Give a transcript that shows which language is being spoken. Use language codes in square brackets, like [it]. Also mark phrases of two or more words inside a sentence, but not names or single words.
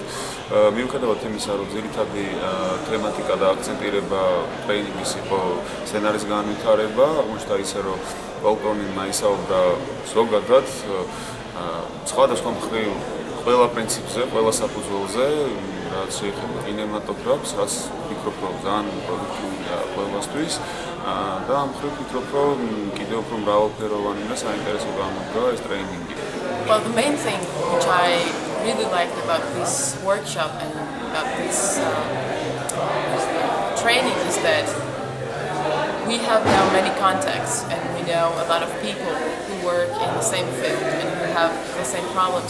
[ka] მიუხედავად იმისა, რომ ძირითადი თემატიკა და აქცენტირება ტრეინინგის იყო სცენარის განვითარება, აღმოჩნდა ისე, რომ პოლ კრონინმა ისაუბრა ზოგადად სხვადასხვა მხრივ ყველა პრინციპზე, ყველა საფუძველზე, რაც შეეხება კინემატოგრაფს, რაც ვფიქრობ, რომ ძალიან პროდუქტიულია ყველასთვის. და ამ მხრივ ვფიქრობ, რომ კიდევ უფრო მრავალფეროვანი და საინტერესო გამოდგა ეს ტრეინინგი. [en] Well, the main thing which I really liked about this workshop and about this training is that we have now many contacts and we know a lot of people who work in the same field and who have the same problems.